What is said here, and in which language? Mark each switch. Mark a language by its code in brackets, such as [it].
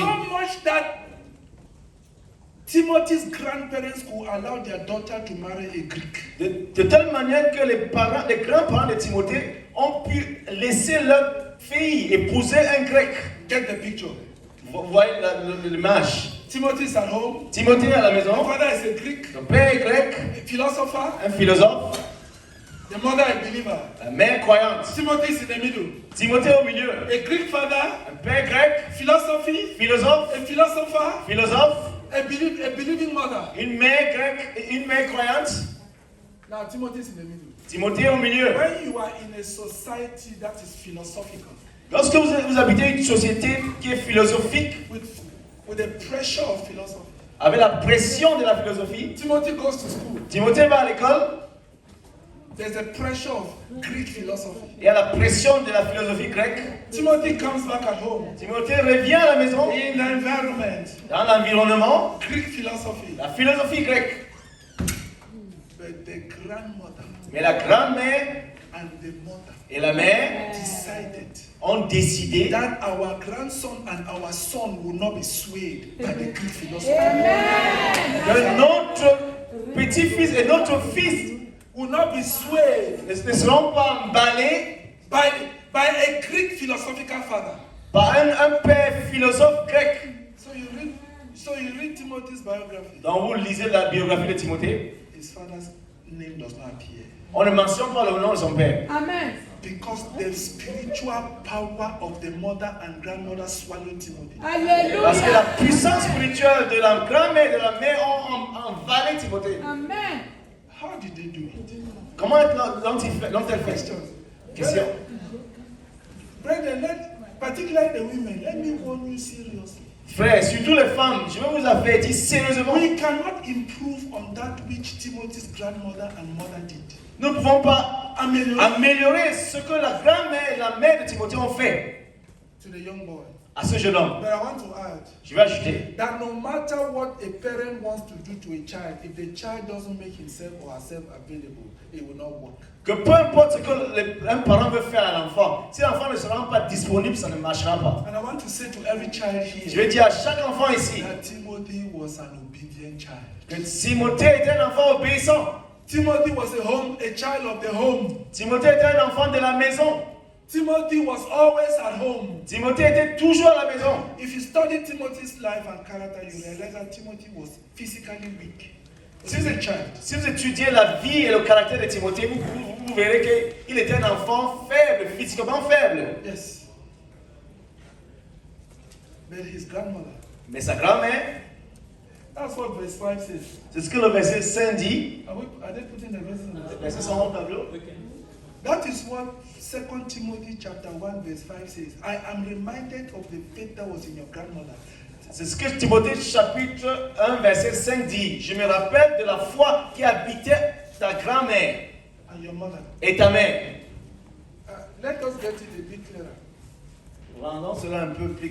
[en] So much that Timothy's grandparents could allow their daughter to marry a Greek. [fr] De telle manière que les grands-parents de Timothée ont pu laisser leur fille épouser un grec. [en] Get the picture. [fr] Vous voyez l'image. [en] Timothy is at home. [fr] Timothée est à la [en] The [fr] maison. [en] father is a Greek, [fr] Son père est grec, [en] a philosopher. [fr] un philosophe. [en] The mother a believer. [fr] La mère croyante. [en] Timothy is in the middle. [fr] Timothée au milieu. [en] A Greek father, [fr] Un père grec, [en] philosophy, [fr] philosophe, [en] a philosopher, [fr] philosophe. [en] a believing mother. [fr] Une mère grecque et une mère croyante. [en] Now Timothy is in the middle. [fr] Timothée au milieu. [en] When you are in a society that is philosophical, [fr] Lorsque vous habitez une société qui est philosophique, [en] with the pressure of philosophy, [fr] avec la pression de la philosophie, [en] Timothy goes to school. [fr] Timothée va à l'école, [en] There's a pressure of Greek philosophy. [fr] il y a la pression de la philosophie grecque. [en] Timothy comes back at home. [fr] Timothée revient à la maison, [en] In the environment, [fr] dans l'environnement, [en] Greek philosophy. [fr] la philosophie grecque. [en] But the grandmother [fr] Mais la grand-mère [en] and the mother [fr] et la mère [en] decided [fr] ont décidé [en] that our grandson and our son will not be swayed by the Greek philosophy. [fr] que notre petit-fils et notre fils [en] Will not be swayed [fr] ne seront pas emballés [en] by a Greek philosophical father. [fr] par un père philosophe grec. [en] So you read Timothy's biography. [fr] Donc vous lisez la biographie de Timothée, [en] His father's name does not appear. [fr] on ne mentionne pas le nom de son père. [en] Amen. Because the spiritual power of the mother and grandmother swallowed Timothy. [fr] Parce que la puissance spirituelle de la grand-mère et de la mère ont envahi Timothée. [en] Amen. How did they do it? [fr] Comment l'ont-elles fait? [en] Question. Brethren, particularly the women, let me warn you seriously. [fr] Frères, surtout les femmes, je vais vous avertir sérieusement. [en] We cannot improve on that which Timothy's grandmother and mother did. [fr] Nous ne pouvons pas améliorer ce que la grand-mère et la mère de Timothée ont fait [en] To the young boy. [fr] à ce jeune homme. [en] But I want to add [fr] Je vais ajouter [en] that no matter what a parent wants to do to a child, if the child doesn't make himself or herself available, it will not work. [fr] que peu importe ce que un parent veut faire à l'enfant, si l'enfant ne se rend pas disponible, ça ne marchera pas. [en] And I want to say to every child [fr] Je [en] here [fr] vais dire à chaque enfant ici [en] that Timothy was an obedient child. [fr] que Timothée était un enfant obéissant. [en] Timothy was a child of the home. [fr] Timothée était un enfant de la maison. [en] Timothy was always at home. [fr] Timothée était toujours à la maison. [en] If you study Timothy's life and character, you realize that Timothy was physically weak. He was a child. [fr] Si vous étudiez la vie et le caractère de Timothée, vous verrez qu'il était un enfant faible, physiquement faible. [en] Yes. But his grandmother. [fr] Mais sa grand-mère, [en] That's what verse 5 says. [fr] c'est ce que le verset 5 dit. [en] Are they putting the verses on the [fr] Les versets sont au tableau. [en] That is what 2 Timothy chapter 1 verse 5 says. I am reminded of the faith that was in your grandmother. [fr] C'est ce que Timothée chapitre 1 verset 5 dit. Je me rappelle de la foi qui habitait ta grand-mère [en] And your mother. [fr] et ta mère. [en] Let us get it a bit clearer. [fr] Rendons cela un peu plus